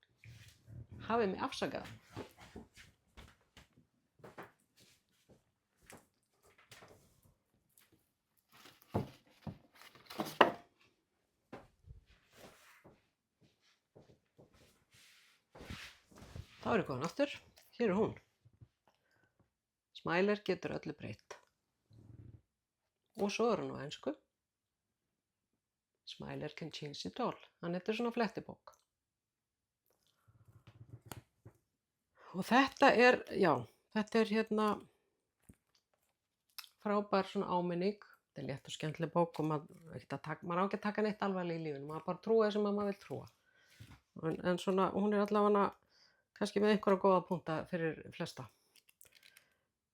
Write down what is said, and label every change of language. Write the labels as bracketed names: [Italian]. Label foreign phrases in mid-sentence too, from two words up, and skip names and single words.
[Icelandic] Hafið mig afsakað. Þá ég komin aftur. Hér hún. Smiler getur öllu breytt. Og svo hún á ensku. [English] Smiler can change it all. [Icelandic] Hann svona flettibók. Og þetta þetta frábær svona áminning. Þetta létt og skemmtileg bók og maður á ekki að taka neitt alvarlega í lífinu. Maður bara trúa sem maður vill trúa. En svona, hún allavega kannski með einhverja góða punkta fyrir flesta.